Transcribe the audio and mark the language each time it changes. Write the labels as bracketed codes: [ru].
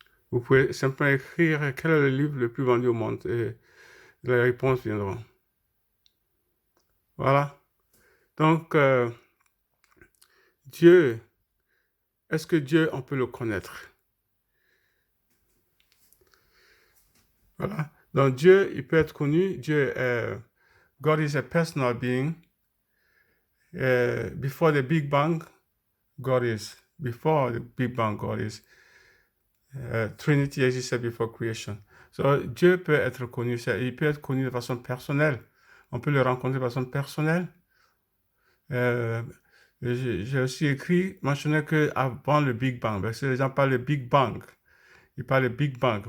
[fr] Vous pouvez simplement écrire quel est le livre le plus vendu au monde et les réponses viendront. Voilà. Donc, Dieu, est-ce que Dieu, on peut le connaître? Voilà. Donc, Dieu, il peut être connu. [en] Dieu, God is a personal being. Before the Big Bang, God is. Before the Big Bang, God is. Trinity existed before creation. [fr] So, Dieu peut être connu. Il peut être connu de façon personnelle. On peut le rencontrer de façon personnelle. J'ai aussi mentionné qu'avant le Big Bang, parce que les gens parlent de Big Bang. Ils parlent de Big Bang.